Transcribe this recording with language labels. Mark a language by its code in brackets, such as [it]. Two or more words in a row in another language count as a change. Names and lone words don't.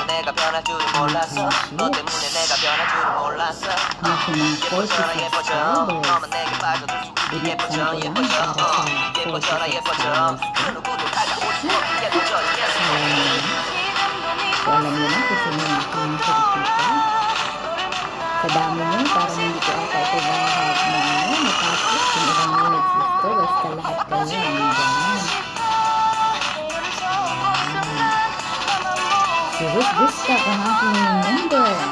[ko] 내가 변할 줄은 몰랐어 너 때문에 내가 변할 줄은 몰랐어 예뻐져라 예뻐져 너만 내게 빠져들 수 있게 예뻐져 예뻐져 예뻐져라 예뻐져 그 누구도 다가올 수 없게 예뻐져 [tl] So alam niyo na kung sino yung aking nakikita. Sa dami niyo, parang hindi ko ata ito lahat na matapos yung ibang minutes ito. Basta lahat kayo ang dyan. Si Ruth Vista ang aking number.